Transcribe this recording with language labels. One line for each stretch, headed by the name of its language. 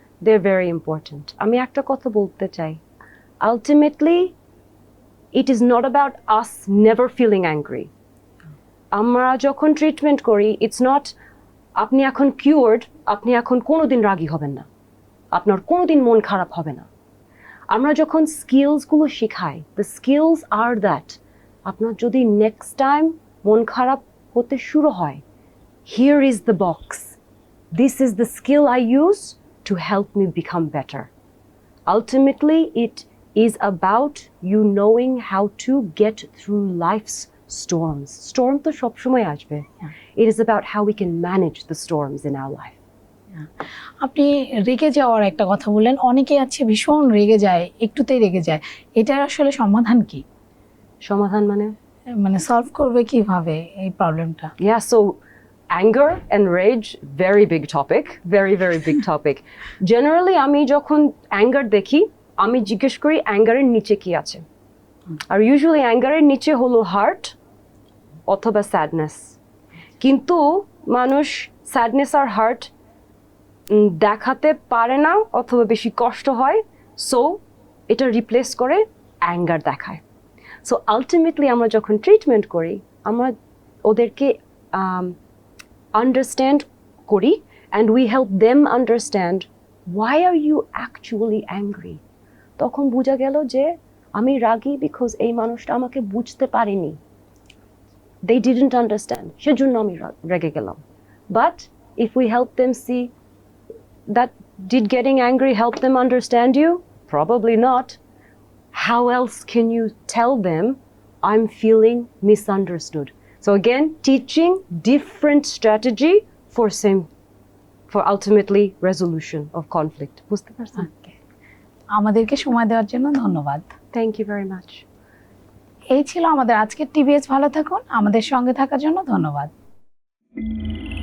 English: They're very important.
Bangla: আমি একটা কথা বলতে চাই.
English: Ultimately, it is not about us never feeling angry.
Bangla: আমরা যখন ট্রিটমেন্ট করি,
English: it's not
Bangla: আপনি এখন কিউরড, আপনি এখন কোনোদিন রাগী হবেন না, আপনার কোনোদিন মন খারাপ হবে না। আমরা যখন স্কিলসগুলো শেখাই,
English: the skills আর that
Bangla: আপনার যদি নেক্সট টাইম মন খারাপ হতে শুরু হয়,
English: Here is the box, this is the skill I use to help me become better. Ultimately it is about you knowing how to get through life's storms.
Bangla: Storm তো সব সময় আসবে.
English: It is about how we can manage the storms in our life.
Bangla: আপনি রেগে যাওয়ার একটা কথা বললেন, অনেকে আছে ভীষণ রেগে যায়, একটুতেই রেগে যায়, এটার আসলে সমাধান কি? সমাধান মানে সলভ করবে কিভাবে এই প্রবলেমটা?
English: Yeah, so anger and rage, very big topic, very very big topic.
Bangla: Generally আমি যখন anger দেখি, আমি জিজ্ঞেস করি অ্যাঙ্গারের নিচে কি আছে। আর ইউজুয়ালি অ্যাঙ্গারের নিচে হলো হার্ট অথবা স্যাডনেস, কিন্তু মানুষ স্যাডনেস আর হার্ট দেখাতে পারে না অথবা বেশি কষ্ট হয়, সো এটা রিপ্লেস করে অ্যাঙ্গার দেখায়।
English: so ultimately
Bangla: আমরা যখন ট্রিটমেন্ট করি, আমরা ওদেরকে আন্ডারস্ট্যান্ড করি,
English: And we help them understand why are you actually angry.
Bangla: তখন বোঝা গেল যে আমি রাগী বিকজ এই মানুষটা আমাকে বুঝতে পারেনি,
English: they didn't understand,
Bangla: সেজন্য আমি রেগে গেলাম।
English: But if we help them see that, did getting angry help them understand you? Probably not. How else can you tell them I'm feeling misunderstood? So again, teaching different strategy for ultimately resolution of conflict.
Bangla: বুঝতে পারছেন? আমাদেরকে সময় দেওয়ার জন্য ধন্যবাদ।
English: Thank you very much.
Bangla: এই ছিল আমাদের আজকের টিবিএস। ভালো থাকুন, আমাদের সঙ্গে থাকার জন্য ধন্যবাদ।